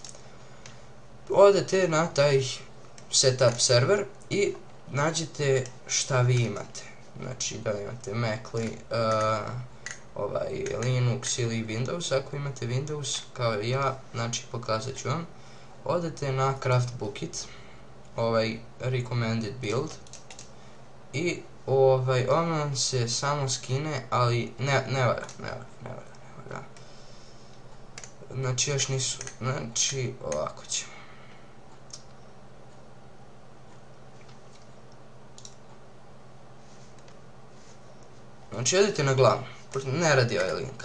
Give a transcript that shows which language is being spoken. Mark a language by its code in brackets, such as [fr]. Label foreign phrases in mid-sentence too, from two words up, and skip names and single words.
[bs] Odete na taj setup server i nađete šta vi imate. Znači da li imate Mac, Linux ili Windows. Ako imate Windows kao i ja, znači pokazat ću vam. Odete na Craft Bookit, [en] recommended build, [bs] i on vam se samo skine, ali ne valja. Znači još nisu, znači ovako ćemo. Znači odete na glavnu, ne radi ovaj link.